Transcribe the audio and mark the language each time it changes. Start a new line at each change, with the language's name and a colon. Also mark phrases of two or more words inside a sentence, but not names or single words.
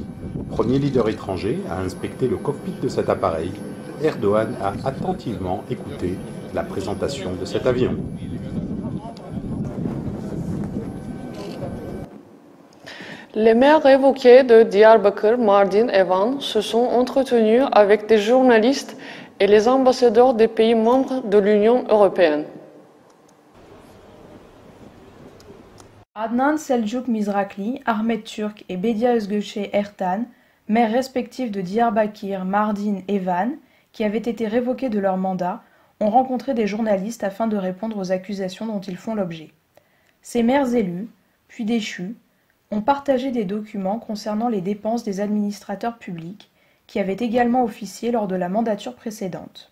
French: Premier leader étranger à inspecter le cockpit de cet appareil, Erdoğan a attentivement écouté la présentation de cet avion. Les maires révoqués de Diyarbakır, Mardin et Van se sont entretenus avec des journalistes et les ambassadeurs des pays membres de l'Union européenne. Adnan Selçuk Mizrakli, Ahmet Türk et Bedia Özgöçe Ertan, maires respectifs de Diyarbakır, Mardin et Van, qui avaient été révoqués de leur mandat, ont rencontré des journalistes afin de répondre aux accusations dont ils font l'objet. Ces maires élus, puis déchus, ont partagé des documents concernant les dépenses des administrateurs publics qui avaient également officié lors de la mandature précédente.